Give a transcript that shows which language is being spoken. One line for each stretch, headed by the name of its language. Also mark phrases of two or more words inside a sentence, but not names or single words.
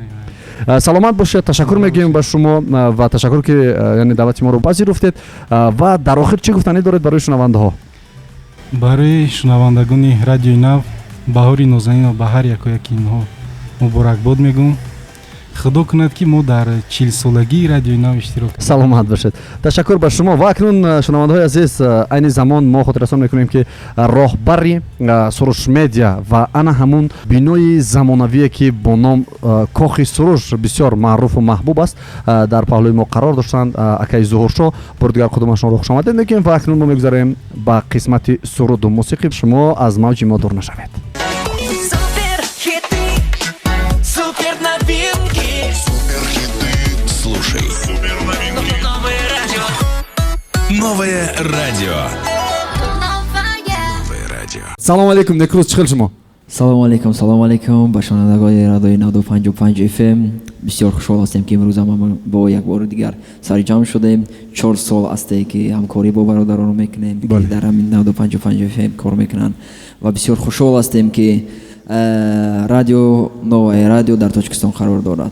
Persian: سلامت باشید، تشکر میگیم به شما و تشکر که یعنی دعوت ما رو پذیرفتید. و در آخر چی گفتنی دارید برای شنونده ها؟ برای شنوندگان رادیوی نو بهاری نازنین و بهار یکی اینها مبارکباد میگم.
Tajik: худо кунад ки мо дар 40-солагии радиои нав иштирок. саломат бошед. Ташаккур ба шумо. Ва акнун шунавандаҳои азиз, айни замон мо хотиррасон мекунем ки роҳбари Суруш медиа ва ана ҳамун бинои замонавие ки бо ном кохи Суруш бисёр маъруфу маҳбуб аст, дар паҳлӯи мо қарор доштанд акаи Зуҳуршо. бори дигар қудумашонро хушомадед мегӯем ва акнун мо мегузарем ба қисмати суруду мусиқӣ. шумо аз мавҷи мо дур нашавед.
Russian: Слушай. Новое радио.
Tajik: Салому алейкум, Некрус, чӣ хел шумо? салому алейкум ба шунавандагои радиои 95.5 FM. бисёр хушҳол ҳастем ки имрӯз ҳам бо як бори дигар сарҷамъ шудем. 4 сол асте ки ҳамкорӣ бо бародаронро мекунем, ки дар ҳамин 95.5 FM кор мекунанд ва бисёр хушҳол ҳастем ки радио новое радио дар Тоҷикистон қарор дорад.